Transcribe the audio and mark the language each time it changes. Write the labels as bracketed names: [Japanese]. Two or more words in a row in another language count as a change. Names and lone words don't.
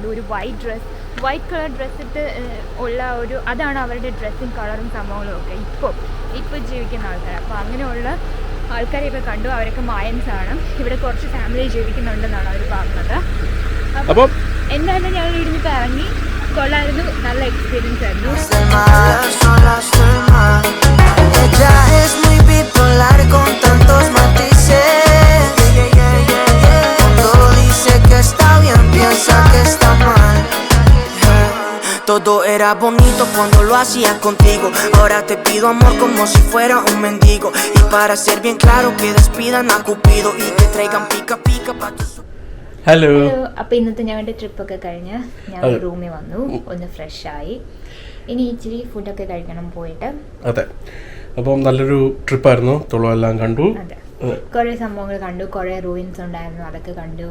[Malayalam] ഒരു [English] white colour dress [Malayalam] ഇട്ട് ഉള്ള അതാണ് അവരുടെ ഡ്രസ്സിങ് കളറും സംഭവങ്ങളും ഒക്കെ ഇപ്പോൾ ജീവിക്കുന്ന ആൾക്കാർ. അപ്പോൾ അങ്ങനെയുള്ള ആൾക്കാരെയൊക്കെ കണ്ടു. അവരൊക്കെ മായൻസ് ആണ്. ഇവിടെ കുറച്ച് ഫാമിലി ജീവിക്കുന്നുണ്ടെന്നാണ് അവർ പറഞ്ഞത്. അപ്പം എന്തായാലും ഞങ്ങൾ ഇവിടുന്ന് ഇറങ്ങി. കൊള്ളായിരുന്നു, നല്ല എക്സ്പീരിയൻസ് ആയിരുന്നു. [Spanish] Ella es muy bipolar con tantos matices. Cuando dice que está bien, piensa que está mal. Todo era bonito cuando lo hacía contigo. Ahora te pido amor como si fuera un mendigo. Y para ser bien claro, que despidan a Cupido y te traigan pica pica pa' tu... [Malayalam] ഹലോ. അപ്പോൾ ഇന്നത്തെ ഞങ്ങളുടെ ട്രിപ്പൊക്കെ കഴിഞ്ഞ് ഞങ്ങൾ റൂമിൽ വന്നു, ഒന്ന് ഫ്രഷായി. ഇനി ഇച്ചിരി ഫുഡൊക്കെ കഴിക്കണം പോയിട്ട്. അതെ, അപ്പം നല്ലൊരു ട്രിപ്പായിരുന്നു. തുളു എല്ലാം കണ്ടു, കുറേ സംഭവങ്ങൾ കണ്ടു, കുറേ റൂയിൻസ് ഉണ്ടായിരുന്നു, അതൊക്കെ കണ്ടു.